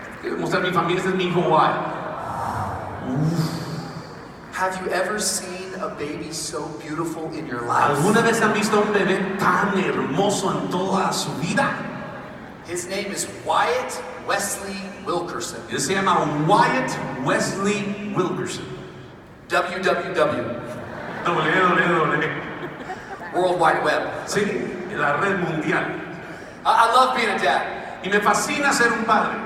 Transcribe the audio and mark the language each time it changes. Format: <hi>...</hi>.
<es>Quiero mostrar a mi familia, este es mi hijo Wyatt.</es> <en>Have you ever seen a baby so beautiful in your life?</en> <es>¿Alguna vez han visto a un bebé tan hermoso en toda su vida?</es> <en>His name is Wyatt Wesley Wilkerson.</en> <es>Él se llama Wyatt Wesley Wilkerson. www. www.</es> <en>World Wide Web.</en> <es>Sí, la red mundial.</es> <en>I love being a dad.</en> <es>Y me fascina ser un padre.</es>